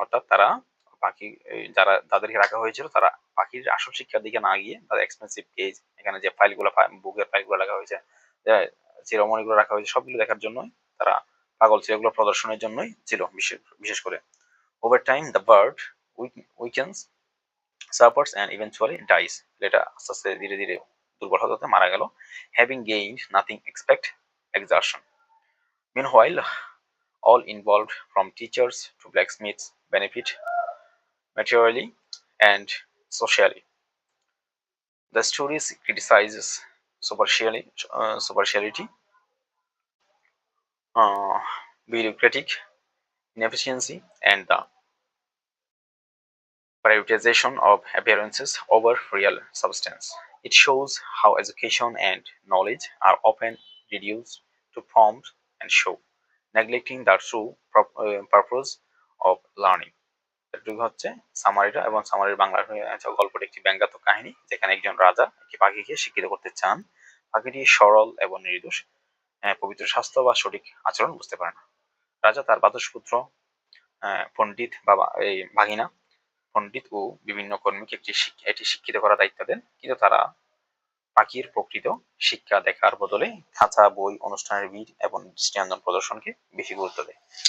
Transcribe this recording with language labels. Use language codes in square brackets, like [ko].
[bn] অর্থাৎ তারা পাখি যারা তাদেরকে রাখা হয়েছিল তারা পাখির আসল শিক্ষার দিকে না গিয়ে তাদের এক্সপেন্সিভ কেজ, এখানে যে ফাইলগুলো বুকের ফাইলগুলো রাখা হয়েছে, সিরোমনিগুলো রাখা হয়েছে, সবগুলো দেখার জন্যই তারা পাগল ছিল, এগুলো প্রদর্শনের জন্যই ছিল বিশেষ করে। [en] Over time, the bird weakens, suffers, and eventually dies. [bn] এটা আস্তে আস্তে ধীরে ধীরে দুর্বল হতে মারা গেল, [en] having gained nothing except exertion. Meanwhile, all involved, from teachers to blacksmiths, benefit materially and socially. The story criticizes superficiality, bureaucratic inefficiency, and the prioritization of appearances over real substance. It shows how education and knowledge are often reduced to forms and show, neglecting the true purpose of learning. [bn] এটুকু হচ্ছে সামারিটা, এবং সামারির বাংলা গল্পটি একটি ব্যঙ্গাত্মক কাহিনী যেখানে একজন রাজা একটি পাখিকে শিক্ষিত করতে চান। পাখিটি সরল এবং নির্দোষ, পবিত্র স্বাস্থ্য বা সঠিক আচরণ বুঝতে পারে না। রাজা তার বাদশপুত্র পণ্ডিত বা এই ভাগিনা পণ্ডিত ও বিভিন্ন কর্মীকে এটি শিক্ষিত করার দায়িত্ব দেন, কিন্তু তারা পাখির প্রকৃত শিক্ষা দেখার বদলে খাঁচা, বই, অনুষ্ঠানের ভিড় এবং দৃষ্টিনন্দন প্রদর্শনকে বেশি গুরুত্ব দেয়।